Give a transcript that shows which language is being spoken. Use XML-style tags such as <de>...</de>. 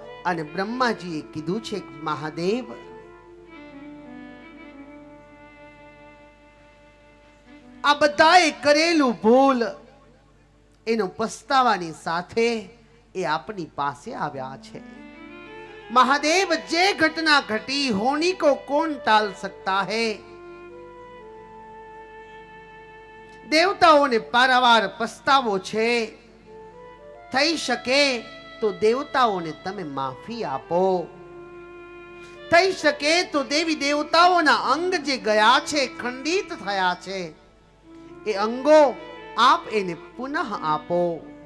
<gu>અને બ્રહ્માજીએ કીધું છે કે મહાદેવ, આ બધાએ કરેલું ભૂલ એનો પસ્તાવાની સાથે એ આપની પાસે આવ્યા છે।</gu> <hi>महादेव, जे घटना घटी होनी को कौन टाल सकता है?</hi> <gu>देवताओं ने पारावार पछतावो छे, થઈ શકે તો દેવતાઓને તમે માફી આપો। થઈ શકે તો દેવી દેવતાઓના અંગ જે ગયા છે, ખંડિત થયા છે, એ અંગો આપ એને પુનઃ આપો।</gu>